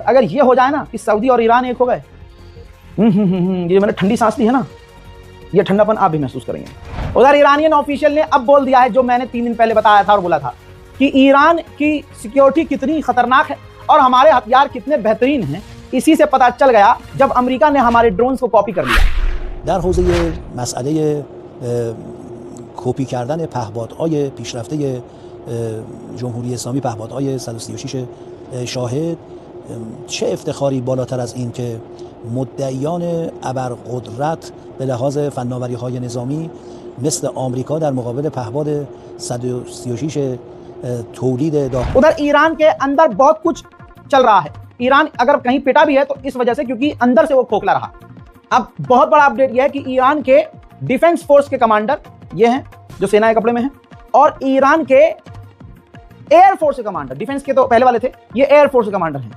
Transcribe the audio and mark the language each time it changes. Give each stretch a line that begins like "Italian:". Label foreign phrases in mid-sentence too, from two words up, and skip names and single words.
Hindi: अगर ये हो जाए ना कि सऊदी और ईरान एक हो गए, ये मैंने ठंडी सांस ली है ना, ये ठंडापन आप भी महसूस करेंगे। उधर
English: Iranian official
Hindi: ने अब बोल दिया है जो मैंने 3 दिन पहले बताया था और बोला था कि ईरान की सिक्योरिटी कितनी खतरनाक है और हमारे हथियार कितने बेहतरीन हैं, इसी से पता चल गया जब अमेरिका ने हमारे ड्रोन्स को कॉपी कर लिया।
Persian: در حوزه مسئله کپی کردن پهپادهای پیشرفته جمهوری اسلامی، پهپادهای 136 شاهد، چه افتخاری بالاتر از این که مدعیان ابرقدرت به لحاظ فناوری‌های نظامی مثل آمریکا در مقابل پهپاد 136 تولید داخل।
Hindi: उधर ईरान के अंदर बहुत कुछ चल रहा है। ईरान अगर कहीं पिटा भी है तो इस वजह से क्योंकि अंदर से वो खोखला रहा। अब बहुत बड़ा अपडेट यह है कि ईरान के
English: defence force
Hindi: के कमांडर ये हैं जो सेना के कपड़े में हैं और ईरान के
English: air force
Hindi: के कमांडर, डिफेंस के तो पहले वाले थे, ये
English: air force
Hindi: के कमांडर हैं।